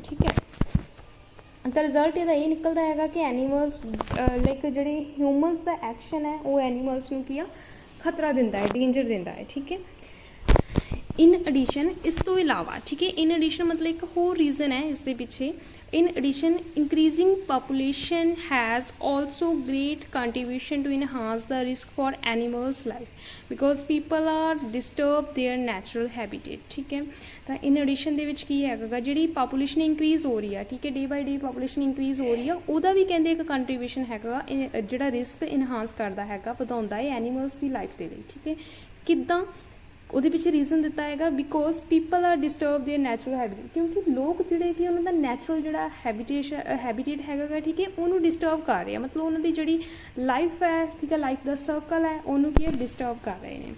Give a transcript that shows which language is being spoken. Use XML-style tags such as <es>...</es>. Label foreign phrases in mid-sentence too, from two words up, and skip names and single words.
<pa>ਠੀਕ ਹੈ, ਤਾਂ ਰਿਜ਼ਲਟ ਇਹਦਾ ਇਹ ਨਿਕਲਦਾ ਹੈਗਾ ਕਿ ਐਨੀਮਲਸ ਲਾਈਕ ਜਿਹੜੇ ਹਿਊਮਨਸ ਦਾ ਐਕਸ਼ਨ ਹੈ ਉਹ ਐਨੀਮਲਸ ਨੂੰ ਕੀ ਆ ਖਤਰਾ ਦਿੰਦਾ ਹੈ, ਡੇਂਜਰ ਦਿੰਦਾ ਹੈ। ਠੀਕ ਹੈ,</pa> <en>in addition</en> <pa>ਇਸ ਤੋਂ ਇਲਾਵਾ, ਠੀਕ ਹੈ,</pa> <en>in addition</en> <pa>ਮਤਲਬ ਇੱਕ ਹੋਰ ਰੀਜ਼ਨ ਹੈ ਇਸ ਦੇ ਪਿੱਛੇ।</pa> <en>In addition, increasing population has also great contribution to enhance the risk for animals' life because people are disturb their natural habitat।</en> <pa>ਠੀਕ ਹੈ, ਤਾਂ</pa> <en>in addition</en> <pa>ਦੇ ਵਿੱਚ ਕੀ ਹੈਗਾ ਜਿਹੜੀ ਪਾਪੂਲੇਸ਼ਨ ਇੰਕਰੀਜ਼ ਹੋ ਰਹੀ ਆ, ਠੀਕ ਹੈ,</pa> <en>day by day</en> <pa>ਪਾਪੂਲੇਸ਼ਨ ਇੰਕਰੀਜ਼ ਹੋ ਰਹੀ ਆ, ਉਹਦਾ ਵੀ ਕਹਿੰਦੇ ਇੱਕ ਕੰਟਰੀਬਿਊਸ਼ਨ ਹੈਗਾ ਜਿਹੜਾ ਰਿਸਕ ਇਨਹਾਂਸ ਕਰਦਾ ਹੈਗਾ, ਵਧਾਉਂਦਾ ਹੈ ਐਨੀਮਲਸ ਦੀ ਲਾਈਫ ਦੇ ਲਈ। ਠੀਕ ਹੈ, ਕਿੱਦਾਂ ਉਹਦੇ ਪਿੱਛੇ ਰੀਜ਼ਨ ਦਿੱਤਾ ਹੈਗਾ</pa> <en>because people are disturb their natural habitat,</en> <pa>ਕਿਉਂਕਿ ਲੋਕ ਜਿਹੜੇ ਕਿ ਉਹਨਾਂ ਦਾ ਨੈਚੁਰਲ ਜਿਹੜਾ ਹੈਬਿਟੇਟ ਹੈਗਾ ਗਾ, ਠੀਕ ਹੈ, ਉਹਨੂੰ ਡਿਸਟਰਬ ਕਰ ਰਹੇ ਆ, ਮਤਲਬ ਉਹਨਾਂ ਦੀ ਜਿਹੜੀ ਲਾਈਫ ਹੈ, ਠੀਕ ਹੈ, ਲਾਈਫ ਦਾ ਸਰਕਲ ਹੈ, ਉਹਨੂੰ ਕੀ ਹੈ ਡਿਸਟਰਬ ਕਰ ਰਹੇ ਨੇ।</pa>